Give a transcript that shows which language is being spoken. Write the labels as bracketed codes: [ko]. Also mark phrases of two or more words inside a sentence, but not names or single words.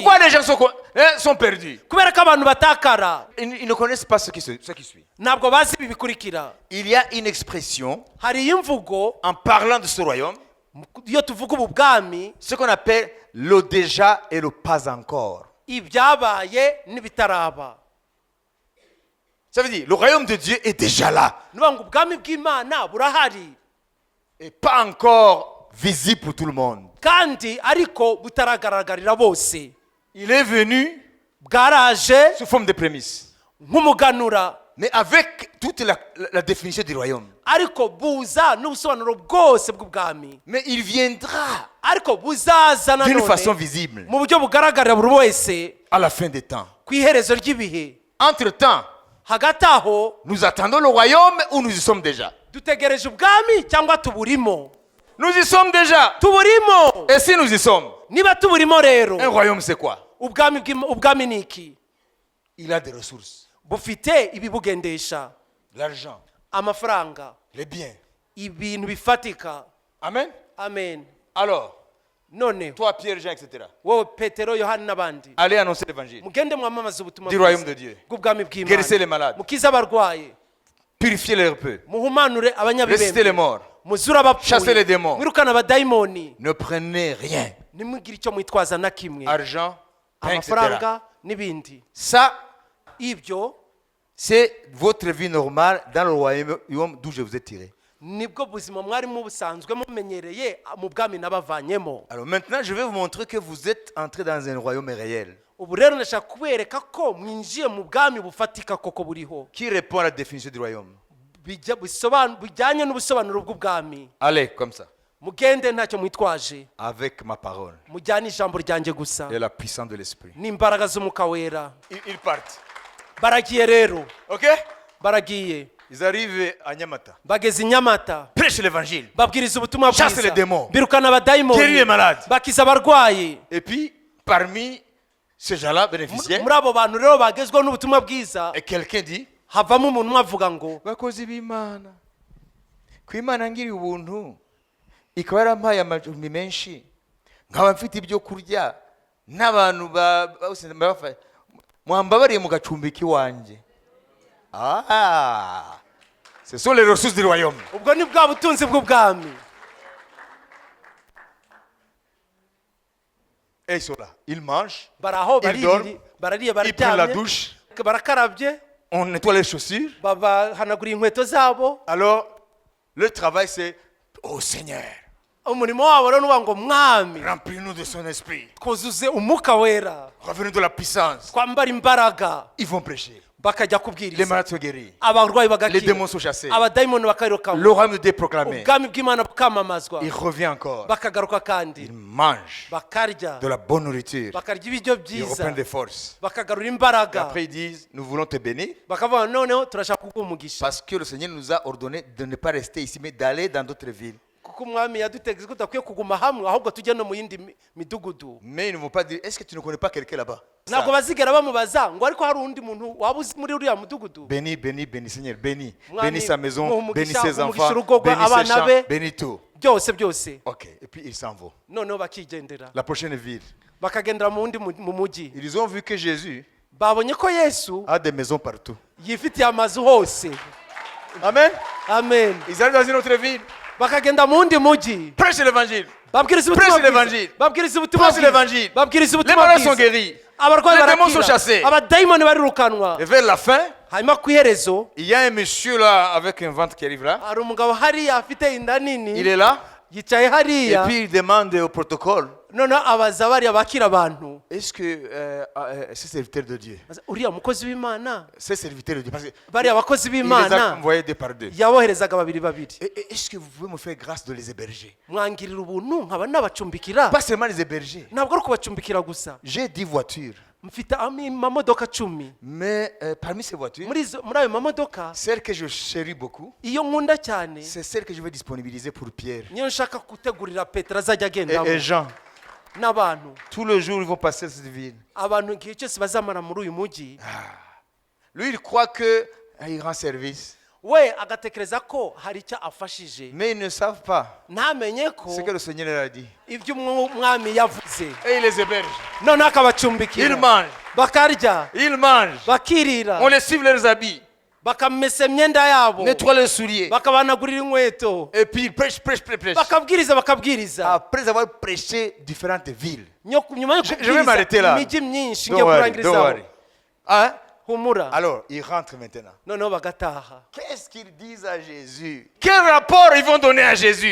[fr] Pourquoi les gens sont perdus? [rw] Kubera ko abantu batakara, [fr] Ils ne connaissent pas ce qui suit. [rw] ntabwo bazi ibi bikurikira. [fr] Il y a une expression [rw] Hari imvugo [fr] en parlant de ce royaume, [rw] iyo tuvuga ubu bwami, [fr] ce qu'on appelle le déjà et le pas encore. [rw] ibyabaye n'ibitaraba. [fr] Ça veut dire le royaume de Dieu est déjà là [rw] Nuvuga ngo ubwami bw'Imana burahari [fr] et pas encore visible pour tout le monde. [rw] kandi ariko butaragaragarira bose. [fr] Il est venu [rw] Bwaraje [fr] sous forme de prémices, [rw] nk'umuganura, [fr] mais avec toute la définition du royaume. [rw] ariko buza n'ubusobanuro bwose bw'ubwami, [fr] Mais il viendra [rw] ariko buzaza [fr] d'une façon [rw] nanone [fr] visible [rw] mu buryo bugaragarira buri wese [fr] à la fin des temps. [rw] ku iherezo ry'ibihe. [fr] Entre-temps, [rw] Hagati aho [fr] nous attendons le royaume ou nous y sommes déjà? [rw] dutegereje ubwami cyangwa tuburimo? [fr] Nous y sommes déjà. [rw] Tuburimo. [fr] Et si nous y sommes, [rw] Niba tuburimo rero, [fr] un royaume c'est quoi? [rw] ubwami ni iki? [fr] Il a des ressources, [rw] Bufite ibibugendesha, [fr] l'argent, [rw] amafaranga, [fr] les biens. [rw] ibintu bifatika. [fr] Amen. [rw] Amen. [fr] Alors, [rw] None [fr] toi, Pierre, Jean, etc., [rw] wowe Petero, Yohani n'abandi, [fr] allez annoncer l'évangile [rw] mugende mwamamaza ubutumwa [fr] du royaume de Dieu. [rw] bw'ubwami [fr] Guérissez les [rw] bw'Imana, [fr] malades, [rw] mukize abarwayi, [fr] purifiez les repeux, [rw] muhumanure [fr] ressuscitez les [rw] abanyabibembe, [fr] morts. [rw] muzure [fr] Chassez les [rw] abapfuye, [fr] démons. [rw] mwirukane abadayimoni, [fr] Ne prenez rien. [rw] nimugire icyo mwitwaza na kimwe, [fr] Argent, pain, etc. [rw] amafaranga n'ibindi. [fr] Ça, [rw] Ibyo [fr] c'est votre vie normale dans le royaume d'où je vous ai tiré. [rw] nibwo buzima mwarimo busanzwe mumenyereye mu bwami nabavanyemo. [fr] Alors maintenant, je vais vous montrer que vous êtes entré dans un royaume réel. [rw] Ubu rero ndashaka kubereka ko mwinjiye mu bwami bufatika koko buriho, [fr] Qui répond à la définition du royaume? [rw] bijyanye n'ubusobanuro bw'ubwami. [fr] Allez, comme ça, [rw] Mugende ntacyo mwitwaje, [fr] avec ma parole [rw] mujyane ijambo ryanjye gusa [fr] et la puissance de l'esprit. [rw] n'imbaraga z'umwuka wera. [fr] Ils partent. [rw] Baragiye rero, [fr] Ok? [rw] baragiye [fr] Ils arrivent à Nyamata. [rw] bageze i Nyamata, [fr] Prêche l'évangile. [rw] babwiriza ubutumwa [fr] Chasse les [rw] bwiza, [fr] démons. [rw] birukana [fr] Guéris les [rw] abadayimoni, [fr] malades. [rw] bakiza abarwayi. [fr] Et puis, parmi ces gens-là bénéficiaires, [rw] Muri abo bantu rero bagezweho n'ubutumwa bwiza, [fr] et quelqu'un dit, [rw] havamo umuntu umwe avuga ngo, bakozi b'Imana, ku Imana ngiriye ubuntu, ikaba yarampaye amajumbi menshi, nkaba mfite ibyo kurya, n'abantu mwambabariye mu gacumbi k'iwanjye. [fr] Ah, ce sont les ressources du royaume. [rw] ubwo ni bwa butunzi bw'ubwami. [fr] Et ils sont là. Ils mangent, [rw] Baraho [fr] ils dorment, [rw] barariye [fr] ils prennent la [rw] bararyamye, [fr] douche, [rw] barakarabye, [fr] on nettoie les chaussures. [rw] bahanagura inkweto zabo. [fr] Alors, le travail c'est, oh Seigneur, [rw] Umurimo wabo rero nuvuga ngo mwami [fr] remplis-nous de son esprit. [rw] twuzuze umwuka wera, [fr] Revenez de la puissance. [rw] twambara imbaraga, [fr] Ils vont prêcher. [rw] bakajya [fr] Les [rw] kubwiriza, [fr] malades sont guéris. [rw] abarwayi [fr] Les [rw] bagakira, [fr] démons sont chassés. [rw] abadayimoni bakayirukanwa, [fr] Le royaume de Dieu est proclamé. [rw] ubwami bw'Imana bukamamazwa, [fr] Il revient encore. [rw] bakagaruka kandi [fr] Ils mangent [rw] bakarya, [fr] de la bonne nourriture. [rw] bakarya ibiryo [fr] Ils [rw] byiza, [fr] reprennent des forces. [rw] bakagarura [fr] Et [rw] imbaraga, [fr] après ils disent, nous voulons te bénir [rw] bakavuga noneho turashaka kuguha umugisha, [fr] parce que le Seigneur nous a ordonné de ne pas rester ici mais d'aller dans d'autres villes. [rw] kuko umwami yadutegetse ko tudakwiye kuguma hamwe ahubwo tujye no mu yindi midugudu. [fr] Mais ils ne vont pas dire, est-ce que tu ne connais pas quelqu'un là-bas? [rw] Ntabwo bazigera bamubaza ngo ariko hari undi muntu waba uzi muri uriya mudugudu. [fr] Bénis, bénis, bénis, Seigneur, bénis. [rw] Mwami, [fr] Bénis sa maison, [rw] umugisha, [fr] bénis ses [rw] umugisha [fr] enfants, [rw] urugo rwe, [fr] bénis ses [rw] abana [fr] champs, [rw] be. [fr] bénis tout. [rw] Byose [fr] Ok, et puis ils s'en vont. [rw] noneho bakigendera [fr] La prochaine ville. [rw] bakagendera mu wundi mu mujyi. [fr] Ils ont vu que Jésus [rw] Babonye ko Yesu [fr] a des maisons partout. [rw] yifitiye amazu hose. [fr] Amen. [rw] Amen. [fr] Ils arrivent dans une autre ville. [rw] Bakagenda mu wundi mujyi, [fr] Prêche l'évangile. [rw] babwiriza [fr] Prêche [rw] ubutumwa [fr] l'évangile. [rw] bwiza, babwiriza ubutumwa [fr] Prêche [rw] bwiza, [fr] l'évangile. [rw] babwiriza [fr] Les [rw] ubutumwa [fr] malades sont [rw] bwiza, [fr] guéris. [rw] abarwayi [fr] Les démons sont [rw] barakira, [fr] chassés. [rw] abadayimoni barirukanwa. [fr] Et vers la fin, [rw] Hanyuma ku iherezo [fr] il y a un monsieur là avec un ventre qui arrive là. [rw] hari umugabo hariya afite inda [fr] Il [rw] nini [fr] est là. [rw] yicaye [fr] Et [rw] hariya, [fr] puis il demande au protocole, [rw] noneho abaza bariya bakira abantu, [fr] est-ce que ces serviteurs de Dieu, [rw] uriya mukozi w'Imana, [fr] ces serviteurs de Dieu, parce [rw] bariya bakozi [fr] qu'il les a [rw] b'Imana [fr] envoyés deux par deux. [rw] yaboherezaga babiri babiri, [fr] Est-ce que vous pouvez me faire grâce de les héberger? [rw] mwangirira ubuntu nkaba nabacumbikira. [fr] Pas seulement les héberger. [rw] Ntabwo ari ukubacumbikira gusa, [fr] J'ai 10 voitures. [rw] mfite amamodoka 10. [fr] Mais parmi ces voitures, [rw] Muri ayo mamodoka [fr] celle que je chéris beaucoup, [rw] iyo nkunda cyane [fr] c'est celle que je vais disponibiliser pour Pierre [rw] niyo nshaka gutegurira Petero azajya agendamo [fr] et Jean. [rw] n'abantu [fr] Tout le jour, ils vont passer dans cette ville. [rw] abantu igihe cyose bazamara muri uyu mujyi [fr] Lui, il croit qu'il rend service. [rw] we agatekereza ko hari icyo afashije [fr] Mais ils ne savent pas [rw] ntamenye ko [fr] ce que le Seigneur leur a dit. [rw] ibyo umwami yavuze [fr] Et il les héberge. [rw] none [fr] Ils [rw] akabacumbikira [fr] mangent. [rw] bakarya [fr] Ils mangent. [rw] bakirira [fr] On les suit leurs habits. [rw] bakamesa imyenda yabo [fr] Nettoie leurs souliers. [rw] bakabanagurira inkweto [fr] Et puis ils prêchent, prêchent, prêchent, prêchent. [rw] bakabwiriza [fr] Après avoir prêché différentes villes. [rw] nyuma yo [fr] Je vais m'arrêter là. [rw] imijyi myinshi [en] Don't [rw] ngiye [en] worry, don't [rw] kurangirizaho [en] worry. [fr] Hein? [rw] humura [fr] Alors, ils rentrent maintenant. [rw] noneho bagataha [fr] Qu'est-ce qu'ils disent à Jésus? Quel rapport ils vont donner à Jésus?